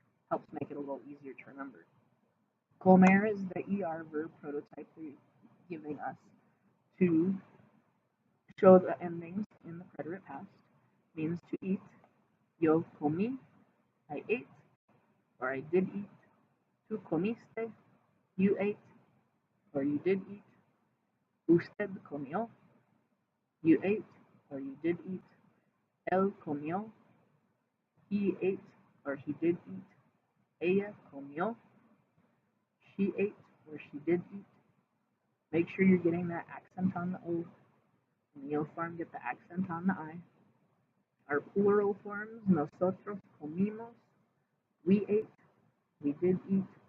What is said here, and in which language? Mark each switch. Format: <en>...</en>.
<en>Helps make it a little easier to remember. Comer is the ER verb prototype they're giving us to show the endings in the preterite past. Means to eat.</en> <es>Yo comí,</es> <en>I ate, or I did eat.</en> <es>Tú comiste,</es> <en>you ate, or you did eat.</en> <es>Usted comió,</es> <en>you ate, or you did eat.</en> <es>Él comió,</es> <en>he ate, or he did eat.</en> <es>Ella comió,</es> <en>she ate, or she did eat. Make sure you're getting that accent on the O. In the O form, get the accent on the I. Our plural forms,</en> <es>nosotros comimos,</es> <en>we ate, we did eat.</en>